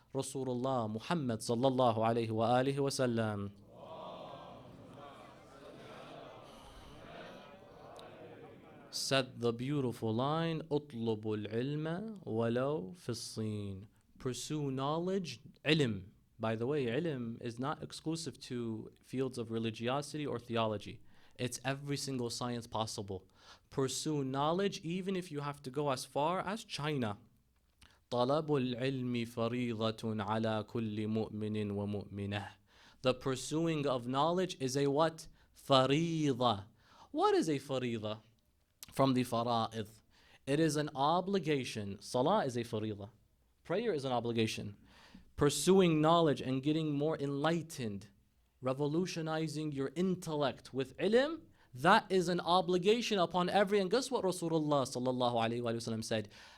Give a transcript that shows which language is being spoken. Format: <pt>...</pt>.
<en>Rasulullah Muhammad sallallahu alayhi wa alihi wa sallam said the beautiful line,</en> <ar>اطلبوا العلم ولو في الصين.</ar> <en>Pursue knowledge, ilm. By the way, ilm is not exclusive to fields of religiosity or theology. It's every single science possible. Pursue knowledge even if you have to go as far as China.</en> <ar>طلب العلم فريضة على كل مؤمن ومؤمنة.</ar> <en>The pursuing of knowledge is a what?</en> <ar>فريضة.</ar> <en>What is a فريضة? From the fara'id. It is an obligation. Salah is a faridah. Prayer is an obligation. Pursuing knowledge and getting more enlightened, revolutionizing your intellect with ilm, that is an obligation upon every, and guess what Rasulullah sallallahu alayhi wa sallam said?</en>